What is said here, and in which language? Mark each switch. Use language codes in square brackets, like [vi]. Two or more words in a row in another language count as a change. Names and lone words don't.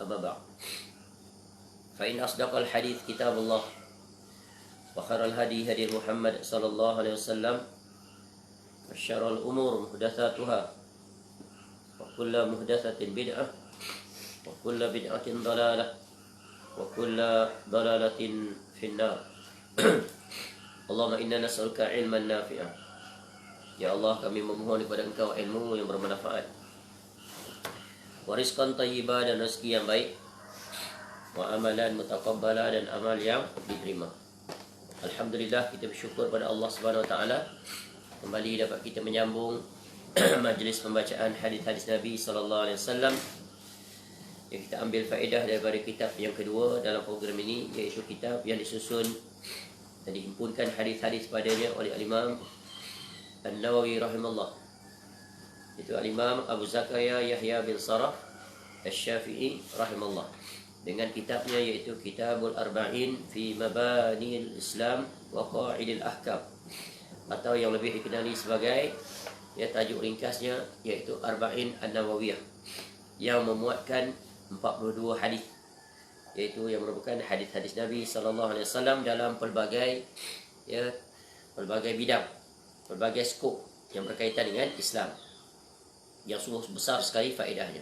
[ar] أما بعد فإن أصدق الحديث كتاب الله وخير الهدي هدي محمد صلى الله عليه وسلم وشر الأمور محدثاتها وكل محدثة بدعة وكل بدعة ضلالة وكل ضلالة في النار. اللهم إنا نسألك علما نافعا. [ms] Ya Allah, kami memohon kepada Engkau ilmu yang bermanfaat, wariskan thayyibah dan rezeki yang baik, [ar] وعملا متقبلا [ms] dan amal yang diterima. Alhamdulillah, kita bersyukur pada Allah [ar] سبحانه وتعالى [ms] kembali dapat kita menyambung majlis pembacaan hadis-hadis Nabi [ar] صلى الله عليه وسلم [ms] yang kita ambil faedah daripada kitab yang kedua dalam program ini, iaitu kitab yang disusun dan dihimpunkan hadis-hadis padanya oleh Al-Imam An-Nawawi rahimahullah, itu Al-Imam Abu Zakaria Yahya bin Sharaf Asy-Syafi'i rahimahullah, dengan kitabnya yaitu Kitabul Arba'in fi Mabanil Islam wa Qa'idil Ahkam, atau yang lebih dikenali sebagai tajuk ringkasnya yaitu Arba'in An-Nawawiyah, yang memuatkan 42 hadis, yaitu yang merupakan hadis-hadis Nabi [ar] صلى الله عليه وسلم [ms] dalam pelbagai bidang, pelbagai skop yang berkaitan dengan Islam, yang sungguh besar sekali faedahnya.